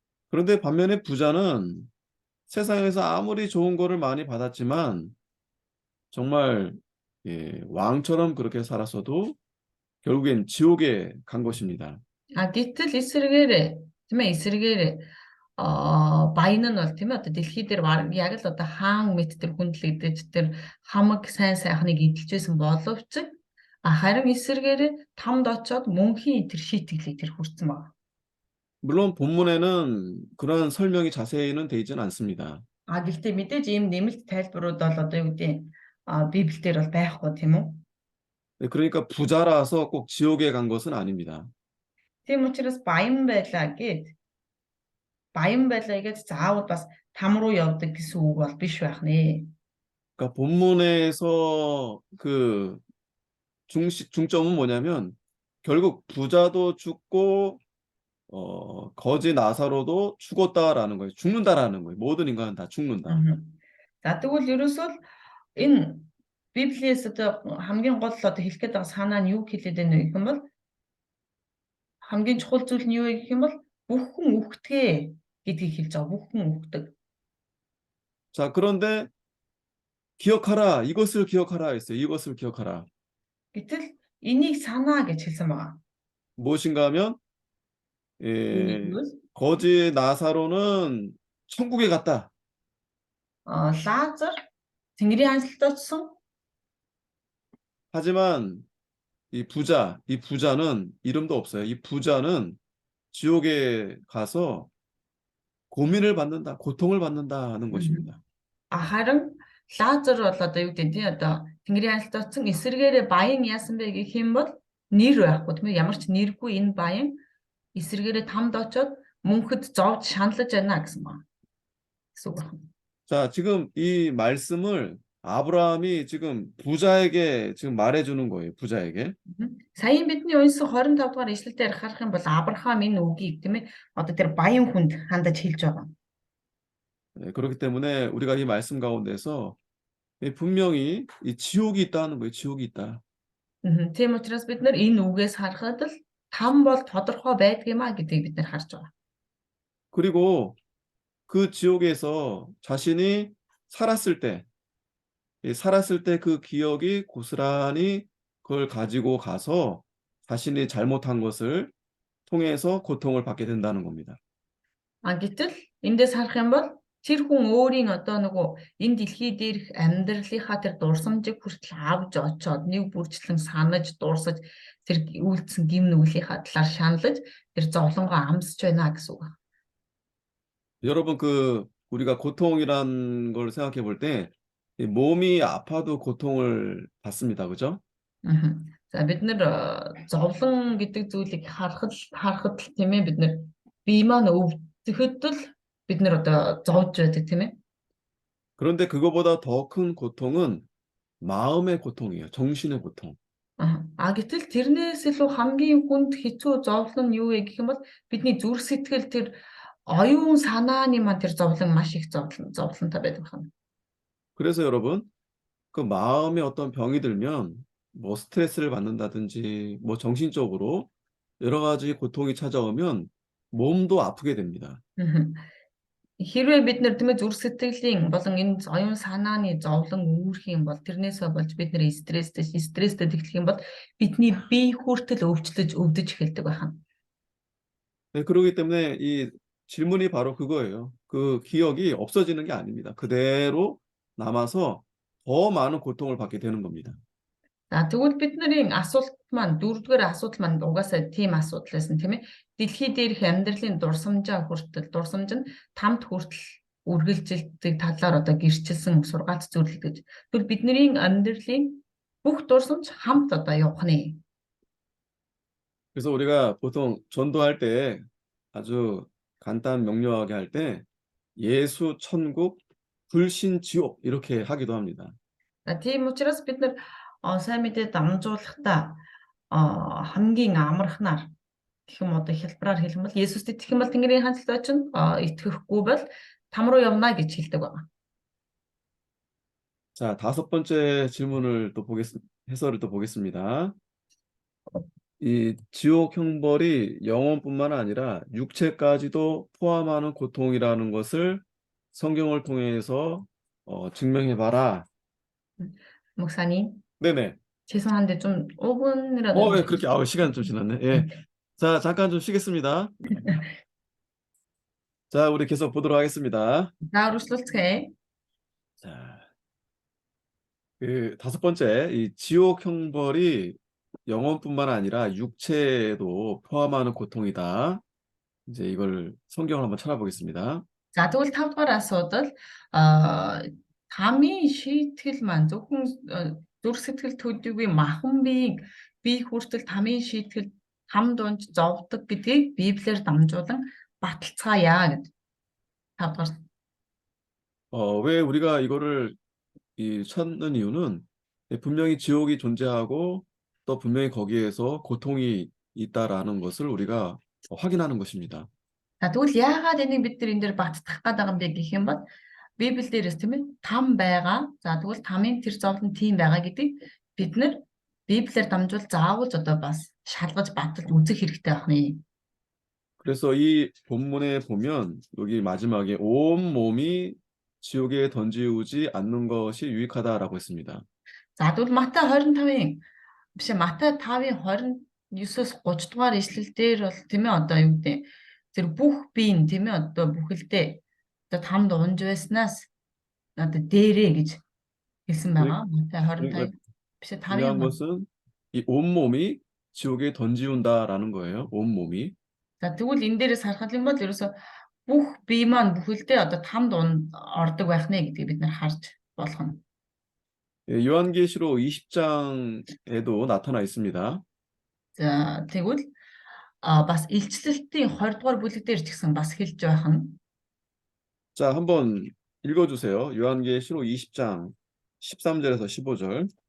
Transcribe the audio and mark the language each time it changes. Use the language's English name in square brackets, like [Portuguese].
[Korean] 그런데 반면에 부자는 세상에서 아무리 좋은 거를 많이 받았지만 정말 왕처럼 그렇게 살았어도 결국엔 지옥에 간 것입니다. [Mongolian] А гэтэл эсэргээрээ тийм ээ эсэргээрээ баян нь бол тийм ээ одоо дэлхий дээр яг л одоо хаан мэт тэр хүндлэгдэж тэр хамаг сайн сайхныг эдэлж байсан боловч харин эсэргээрээ тамд очоод мөнхийн тэр шийтгэлийг тэр хүртсэн байна. [Korean] 물론 본문에는 그런 설명이 자세히는 되어 있지는 않습니다. [Mongolian] А гэхдээ мэдээж ийм нэмэлт тайлбарууд бол одоо юу гэдэг Библиэлд бол байхгүй тийм үү? [Korean] 그러니까 부자라서 꼭 지옥에 간 것은 아닙니다. [Mongolian] Тийм учраас баян байлаа гэж заавал бас там руу явдаг гэсэн үг бол биш байх нэ. [Korean] 그러니까 본문에서 그 중점은 뭐냐면 결국 부자도 죽고 거지 나사로도 죽었다라는 거예요. 죽는다라는 거예요. 모든 인간은 다 죽는다. [Mongolian] За тэгвэл ерөөсөө л энэ Библиэс одоо хамгийн гол одоо хэлэх гээд байгаа санаа нь юу хэлээд байна вэ гэх юм бол хамгийн чухал зүйл нь юу вэ гэх юм бол бүх хүн үхтгэ гэдгийг хэлж байгаа. Бүх хүн үхдэг. [Korean] 자, 그런데 기억하라. 이것을 기억하라 했어요. 이것을 기억하라. [Mongolian] Гэтэл энийг санаа гэж хэлсэн байгаа. [Korean] 무엇인가 하면 [Mongolian] Энийг [Korean] 거지 나사로는 천국에 갔다. [Mongolian] Лазар Тэнгэрийн анслалд очсон. [Korean] 하지만 이 부자는 이름도 없어요. 이 부자는 지옥에 가서 고민을 받는다, 고통을 받는다는 것입니다. [Mongolian] Харин Лазар бол одоо юу гэдэг тийм одоо Тэнгэрийн анслалд очсон эсэргээрээ баян яасан бэ гэх юм бол нэр байхгүй тийм ээ ямар ч нэргүй энэ баян эсэргээрээ тамд очоод мөнхөд зовж шаналж байна гэсэн байна. гэсэн үг байна. [Korean] 자, 지금 이 말씀을 아브라함이 지금 부자에게 지금 말해주는 거예요. 부자에게. [Mongolian] Саяын бидний уншсан 25 дугаар ишлэлээр харах юм бол Авраам энэ үгийг тийм ээ одоо тэр баян хүнд хандаж хэлж байгаа. [Korean] 그렇기 때문에 우리가 이 말씀 가운데서 분명히 이 지옥이 있다는 거예요. 지옥이 있다. [Mongolian] Тийм учраас бид нар энэ үгээс харахад л там бол тодорхой байдаг юм а гэдгийг бид нар харж байгаа. [Korean] 그리고 그 지옥에서 자신이 살았을 때 그 기억이 고스란히 그걸 가지고 가서 자신이 잘못한 것을 통해서 고통을 받게 된다는 겁니다. [Mongolian] Гэтэл эндээс харах юм бол тэр хүн өөрийн одоо нөгөө энэ дэлхий дээрх амьдралынхаа тэр дурсамжийг хүртэл авч очоод нэг бүрчлэн санаж дурсаж тэр үйлдсэн гим нүглийнхаа талаар шаналж тэр зовлонгоо амсч байна гэсэн үг. [Korean] 여러분 우리가 고통이란 걸 생각해 볼 때 몸이 아파도 고통을 받습니다. 그죠? [Mongolian] За бид нар зовлон гэдэг зүйлийг харахад тийм ээ бид нар бие маань өвдөхөд л бид нар одоо зовж байдаг тийм ээ. [Korean] 그런데 그거보다 더 큰 고통은 마음의 고통이에요. 정신의 고통. [Mongolian] Гэтэл тэрнээс илүү хамгийн хүнд хэцүү зовлон нь юу вэ гэх юм бол бидний зүрх сэтгэл тэр оюун санааны маань тэр зовлон маш их зовлонтой байдаг байна. [Korean] 그래서 여러분 그 마음에 어떤 병이 들면 뭐 스트레스를 받는다든지 뭐 정신적으로 여러 가지 고통이 찾아오면 몸도 아프게 됩니다. [Mongolian] Хэрвээ бид нэр тийм ээ зүрх сэтгэлийн болон энэ оюун санааны зовлон үүрэх юм бол тэрнээсээ болж бид нэр стресстэй тэглэх юм бол бидний бие хүртэл өвдөж эхэлдэг байна. [Korean] 네, 그러기 때문에 이 질문이 바로 그거예요. 그 기억이 없어지는 게 아닙니다. 그대로 남아서 더 많은 고통을 받게 되는 겁니다. [Mongolian] За тэгвэл бидний асуулт маань дөрөвдүгээр асуудал маань угаасаа тийм асуудал байсан тийм ээ. Дэлхий дээрх амьдралын дурсамж нь тамд хүртэл үргэлжилдэг талаар одоо гэрчилсэн сургаалт зүйлэл гэж. Тэгвэл бидний амьдралын бүх дурсамж хамт одоо явах нь. [Korean] 그래서 우리가 보통 전도할 때 아주 간단 명료하게 할 때 예수 천국, 불신 지옥 이렇게 하기도 합니다. [Mongolian] За тийм учраас бид нар сайн мэдээ дамжуулахдаа хамгийн амархнаар гэх юм одоо хэлбэраар хэлэх юм бол Есүст итгэх юм бол Тэнгэрийн хаанчлалд очино. Итгэхгүй бол там руу явна гэж хэлдэг байна. [Korean] 자, 다섯 번째 질문을 또 해설을 또 보겠습니다. 이 지옥 형벌이 영혼뿐만 아니라 육체까지도 포함하는 고통이라는 것을 성경을 통해서 증명해 봐라. 목사님, 네네. 죄송한데 좀 5분이라도 예, 그렇게 시간 좀 지났네. 예. 자, 잠깐 좀 쉬겠습니다. 자, 우리 계속 보도록 하겠습니다. 나루슬츠케. 자, 그 다섯 번째, 이 지옥 형벌이 영혼뿐만 아니라 육체에도 포함하는 고통이다. 이제 이걸 성경을 한번 찾아보겠습니다. [Mongolian] За тэгвэл 5 дугаар асуудал тамийн шийтгэл маань зөвхөн зүрх сэтгэл төдийгүй махан бие хүртэл тамийн шийтгэл хам дунж зовдөг гэдгийг Библиэр дамжуулан баталцгаая гэж 5 дугаар. [Korean] 왜 우리가 이거를 찾는 이유는 분명히 지옥이 존재하고 또 분명히 거기에서 고통이 있다라는 것을 우리가 확인하는 것입니다. [Mongolian] За тэгвэл яагаад энийг бид нар энэ дээр баттгах гээд байгаа юм бэ гэх юм бол Библи дээрээс тийм ээ там байгаа. За тэгвэл тамийн тэр зовлон тийм байгаа гэдгийг бид нар Библиэр дамжуул заавал одоо бас шалгаж баталж үзэх хэрэгтэй байна. [Korean] 그래서 이 본문에 보면 여기 마지막에 온 몸이 지옥에 던지우지 않는 것이 유익하다라고 했습니다. [Mongolian] За тэгвэл Матай 25-ын биш Матай 5-ын 29-с 30 дугаар ишлэл дээр бол тийм ээ одоо юу гэдэг тэр бүх биеийн тийм ээ одоо бүхэлдээ одоо тамд унж байснаас одоо дээрээ гэж хэлсэн байгаа. Матай 25 биш 5-ын [Korean] 중요한 것은 이 온몸이 지옥에 던지운다라는 거예요. 온몸이. [Mongolian] За тэгвэл энэ дээрээс харах юм бол ерөөсө бүх бие маань бүхэлдээ одоо тамд ордог байх нэ гэдгийг бид нар харж болох нь. [Korean] 요한계시록 20장에도 나타나 있습니다. [Mongolian] За тэгвэл бас илчлэлтийн 20 дугаар бүлэг дээр ч гэсэн бас хэлж байх нь. [Korean] 자, 한번 읽어주세요. 요한계시록 20장 13절에서 15절.